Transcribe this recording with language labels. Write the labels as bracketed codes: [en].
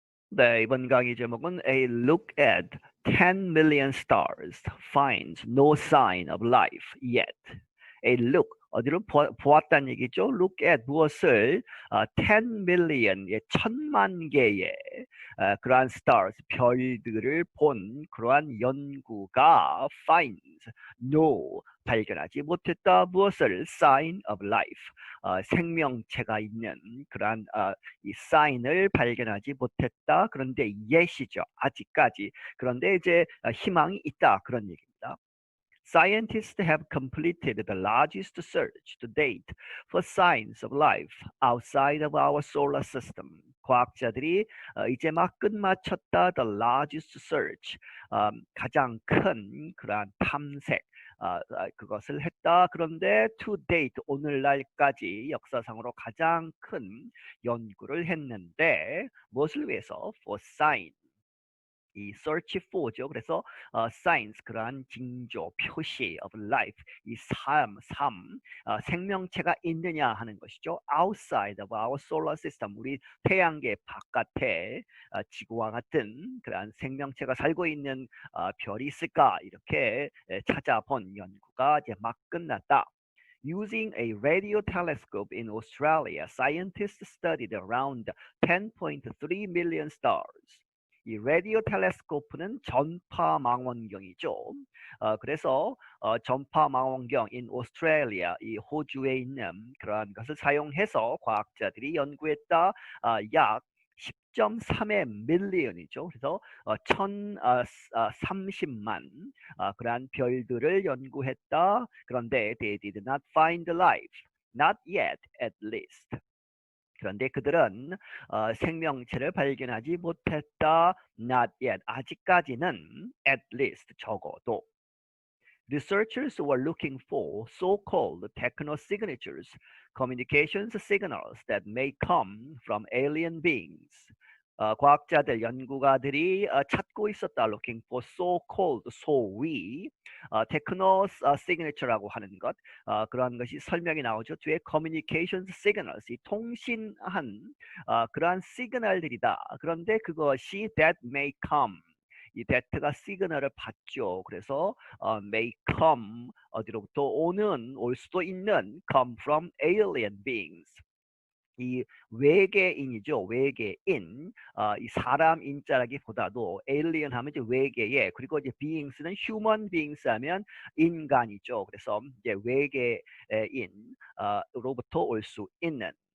[ko] 네, 이번 강의 제목은 [en] A look at 10 million stars finds no sign of life yet. [ko] A look, 어디를 보았다는 얘기죠? Look at 무엇을 10 million, 1000만 개의 그러한 stars, 별들을 본 그러한 연구가 finds no, 발견하지 못했다. 무엇을? sign of life, 생명체가 있는 그러한 이 sign을 발견하지 못했다. 그런데 yet이죠. 아직까지. 그런데 이제 희망이 있다. 그런 얘기입니다. [en] Scientists have completed the largest search to date for signs of life outside of our solar system. [ko] 과학자들이 이제 막 끝마쳤다. [en] The largest search, [ko] 가장 큰 그러한 탐색, 그것을 했다. 그런데 to date, 오늘날까지 역사상으로 가장 큰 연구를 했는데 무엇을 위해서? [en] For sign. [ko] 이 search for죠. 그래서 signs, 그러한 징조, 표시 of life, 이 삶, 생명체가 있느냐 하는 것이죠. outside of our solar system, 우리 태양계 바깥에 지구와 같은 그러한 생명체가 살고 있는 별이 있을까? 이렇게 찾아본 연구가 이제 막 끝났다. [en] Using a radio telescope in Australia, scientists studied around 10.3 million stars. [ko] 이 라디오 텔레스코프는 전파 망원경이죠. 그래서 전파 망원경 in Australia, 이 호주에 있는 그러한 것을 사용해서 과학자들이 연구했다. 약 10.3의 밀리언이죠. 그래서 1030만 그러한 별들을 연구했다. [en] 그런데 they did not find life, not yet at least. [ko] 그런데 그들은 생명체를 발견하지 못했다. [en] Not yet. [ko] 아직까지는 [en] at least, 적어도. Researchers were looking for so-called techno-signatures, communications signals that may come from alien beings. [ko] 과학자들, 연구가들이 찾고 있었다. Looking for so-called, 소위 techno signature라고 하는 것, 그러한 것이 설명이 나오죠. 뒤에 communications signals, 이 통신한 그러한 시그널들이다. 그런데 그것이 that may come, 이 that가 시그널을 받죠. 그래서 may come, 어디로부터 오는, 올 수도 있는, [en] come from alien beings. [ko] 이 외계인이죠. 외계인. 이 사람 인자라기보다도 alien 하면 이제 외계의, 그리고 이제 beings는 human beings 하면 인간이죠. 그래서 이제 외계인으로부터 올 수 있는.